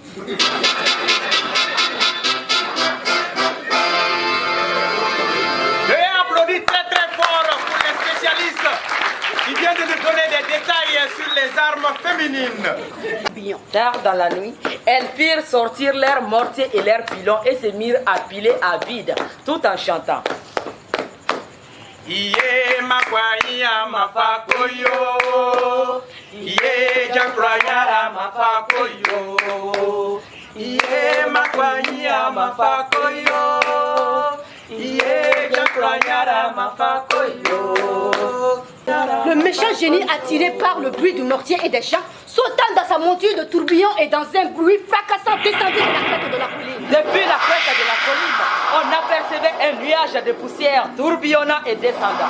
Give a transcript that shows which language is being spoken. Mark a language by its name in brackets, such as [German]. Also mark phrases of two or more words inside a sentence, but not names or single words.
[French] Très très fort pour les spécialistes qui viennent de nous donner des détails sur les armes féminines. Tard dans la nuit, elles firent sortir leurs mortiers et leurs pilons et se mirent à piler à vide, tout en chantant. Iye makwanya mafakoyo, iye jakwanya mafakoyo, iye makwanya mafakoyo. Le méchant génie, attiré par le bruit du mortier et des chants, sautant dans sa monture de tourbillon et dans un bruit fracassant, descendit de la crête de la colline. Depuis la crête de la colline, on apercevait un nuage de poussière tourbillonnant et descendant.